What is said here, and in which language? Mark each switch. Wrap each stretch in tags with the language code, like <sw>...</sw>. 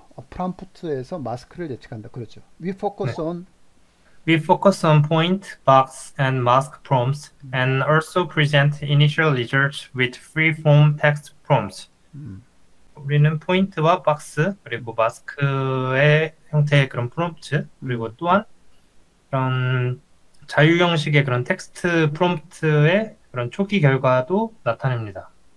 <ko>프롬프트에서 마스크를 예측한다. 그렇죠.</ko> <en>We focus on point, box, and mask prompts, and also present initial results with free-form text prompts.</en> <ko>우리는 포인트와 박스 그리고 마스크의 형태의 그런 프롬프트 그리고 또한 그런 자유 형식의 그런 텍스트 프롬프트의 그런 초기 결과도 나타냅니다.</ko>